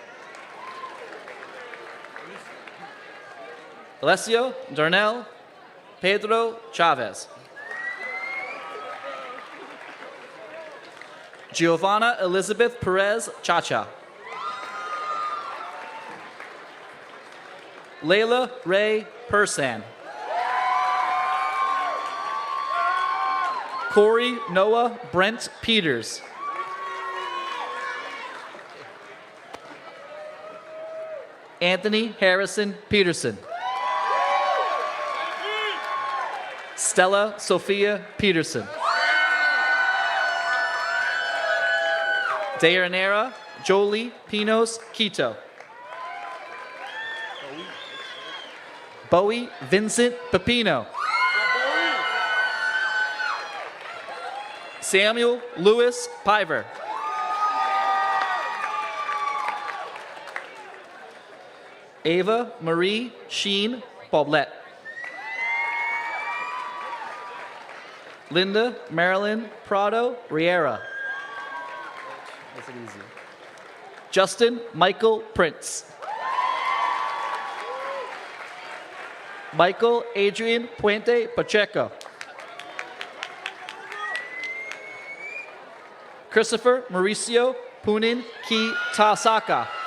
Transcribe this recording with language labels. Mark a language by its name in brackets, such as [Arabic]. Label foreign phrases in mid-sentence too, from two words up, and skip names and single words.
[English] Alessio Darnell Pedro Chavez. Giovanna Elizabeth Perez Chacha. Layla Ray Persan. Corey Noah Brent Peters. Anthony Harrison Peterson. Stella Sophia Peterson. Dayanera Jolie Pinos Quito. Bowie Vincent Pepino. Samuel Lewis Piver. Ava Marie Sheen Boblet. Linda Marilyn Prado Riera. That's it easy. Justin Michael Prince. Michael Adrian Puente Pacheco. Christopher Mauricio Punin Ki Tasaka.